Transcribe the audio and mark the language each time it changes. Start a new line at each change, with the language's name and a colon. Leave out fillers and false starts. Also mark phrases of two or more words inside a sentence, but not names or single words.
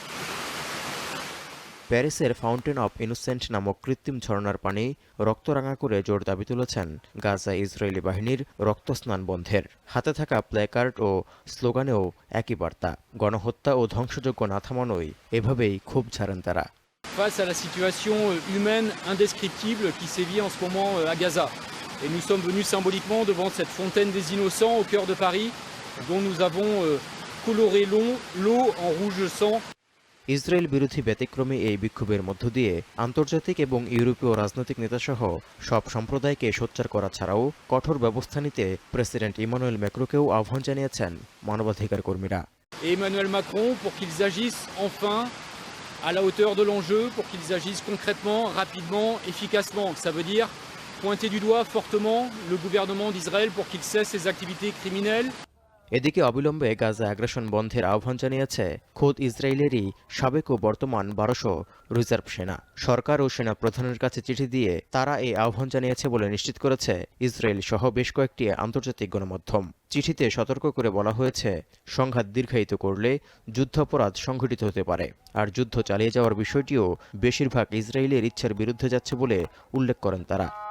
Bangla: প্যারিসের ফাউন্টেন অব ইনোসেন্ট নামক কৃত্রিম ঝর্ণার পানি রক্তরাঙা করে জোর দাবি তুলেছেন গাজা ইসরায়েলি বাহিনীর রক্তস্নান বন্ধের। হাতে থাকা প্ল্যাকার্ড ও স্লোগানেও একই বার্তা, গণহত্যা ও ধ্বংসযজ্ঞ না থামানোই এভাবেই ক্ষোভ ঝাড়েন তারা।
French: Face à la situation humaine indescriptible qui sévit en ce moment à Gaza. Et nous sommes venus symboliquement devant cette fontaine des innocents au cœur de Paris, dont nous avons coloré l'eau en rouge sang.
Bangla: ইসরায়েল বিরোধী ব্যতিক্রমী এই বিক্ষোভের মধ্য দিয়ে আন্তর্জাতিক এবং ইউরোপীয় রাজনৈতিক নেতাসহ সব সম্প্রদায়কে সোচ্চার করা ছাড়াও কঠোর ব্যবস্থা নিতে প্রেসিডেন্ট ইমানুয়েল ম্যাক্রোকেও আহ্বান জানিয়েছেন মানবাধিকার কর্মীরা।
French: Emmanuel Macron pour qu'ils agissent enfin à la hauteur de l'enjeu, pour qu'ils agissent concrètement, rapidement, efficacement. Ça veut dire pointer du doigt fortement le gouvernement d'Israël pour qu'il cesse ses activités criminelles.
Bangla: এদিকে অবিলম্বে গাজা আগ্রাসন বন্ধের আহ্বান জানিয়েছে খোদ ইসরায়েলেরই সাবেক ও বর্তমান 1200 রিজার্ভ সেনা। সরকার ও সেনা প্রধানের কাছে চিঠি দিয়ে তারা এই আহ্বান জানিয়েছে বলে নিশ্চিত করেছে ইসরায়েল সহ বেশ কয়েকটি আন্তর্জাতিক গণমাধ্যম। চিঠিতে সতর্ক করে বলা হয়েছে, সংঘাত দীর্ঘায়িত করলে যুদ্ধাপরাধ সংঘটিত হতে পারে, আর যুদ্ধ চালিয়ে যাওয়ার বিষয়টিও বেশিরভাগ ইসরায়েলের ইচ্ছার বিরুদ্ধে যাচ্ছে বলে উল্লেখ করেন তারা।